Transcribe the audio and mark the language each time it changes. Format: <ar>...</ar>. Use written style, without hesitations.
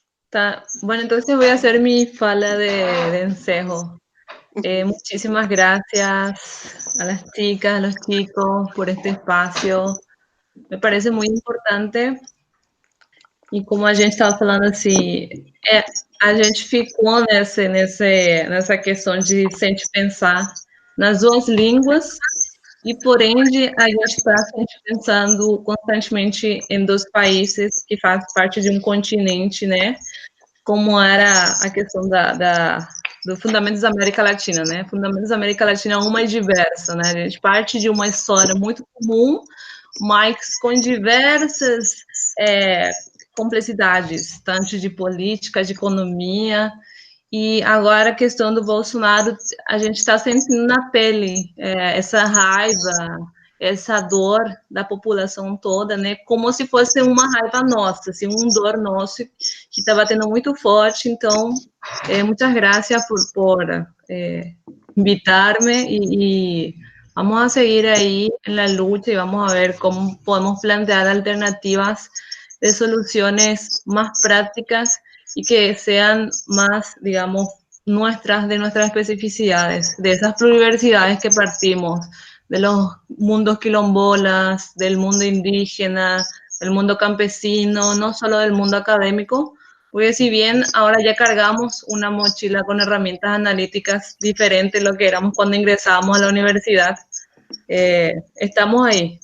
<pt>Tá.</pt> <es>Bueno, entonces voy a hacer mi</es> <pt>fala de encerro.</pt> <es>Muchísimas gracias a las chicas, a los chicos por este espacio. Me parece muy importante.</es> <pt>E como a gente estava falando assim, a gente ficou nessa questão de sempre pensar nas duas línguas e, por ende, a gente está sempre pensando constantemente em dois países que fazem parte de um continente, né? Como era a questão do Fundamentos da América Latina, né? Fundamentos da América Latina é uma e diversa, né? A gente parte de uma história muito comum, mas com diversas complexidades, tanto de política, de economia, e agora a questão do Bolsonaro, a gente está sentindo na pele essa raiva, essa dor da população toda, né, como se fosse uma raiva nossa, assim, dor nosso que está batendo muito forte. Então, muitas graças por invitar-me e vamos a seguir aí na luta e</pt> <es>vamos a ver como podemos plantear alternativas de soluciones más prácticas y que sean más, digamos, de nuestras especificidades, de esas pluriversidades que partimos, de los mundos quilombolas, del mundo indígena, del mundo campesino, no solo del mundo académico, porque si bien ahora ya cargamos una mochila con herramientas analíticas diferentes de lo que éramos cuando ingresábamos a la universidad, estamos ahí.</es>